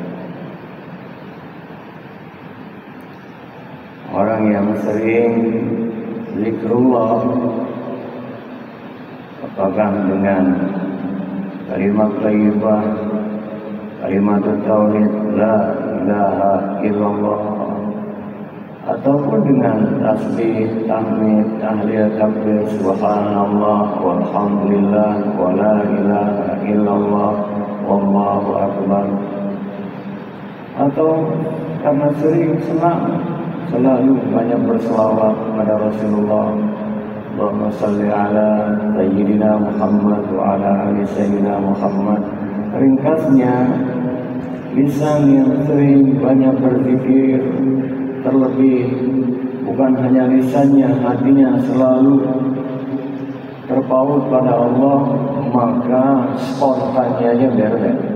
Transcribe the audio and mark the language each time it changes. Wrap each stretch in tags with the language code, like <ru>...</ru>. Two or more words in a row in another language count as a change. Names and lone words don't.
<id>Orang yang sering zikrullah, apakah dengan kalimat thayyibah, kalimat tauhid</id> <ar>لا إله إلا الله,</ar> <id>ataupun dengan tasbih, tahmid, tahlil, takbir,</id> <ar>سبحان الله والحمد لله ولا إله إلا الله والله أكبر,</ar> <id>atau karena sering senang selalu banyak berselawat pada Rasulullah,</id> <ar>اللهم صل على سيدنا محمد وعلى آل سيدنا محمد.</ar> <id>Ringkasnya, lisan yang sering banyak berzikir, terlebih bukan hanya lisannya, hatinya selalu terpaut pada Allah, maka spontannya aja beda.</id>